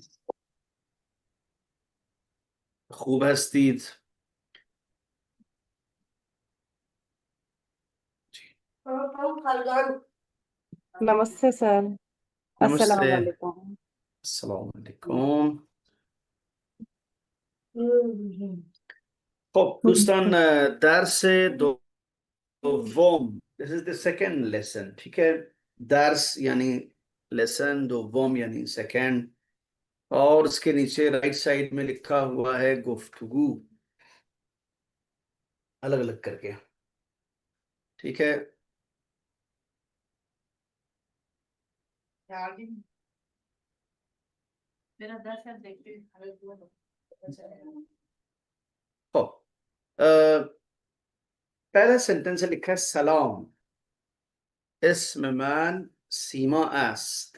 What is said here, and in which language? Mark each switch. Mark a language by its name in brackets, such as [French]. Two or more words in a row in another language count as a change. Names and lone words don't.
[Hindi] खूब है स्तीत जी। नमस्ते सर। अस्सलाम नमस्ते। वालेकुम। [Arabic] السلام علیکم. [Persian] خب دوستان، درس دوم [English] this is the second lesson. [Hindi] ठीक है, दर्स यानी लेसन, दोम यानी सेकंड, और उसके नीचे राइट साइड में लिखा हुआ है गुफ्तगू, अलग अलग करके। ठीक है, तो पहला सेंटेंस लिखा है [Persian] سلام اسم من سیما است.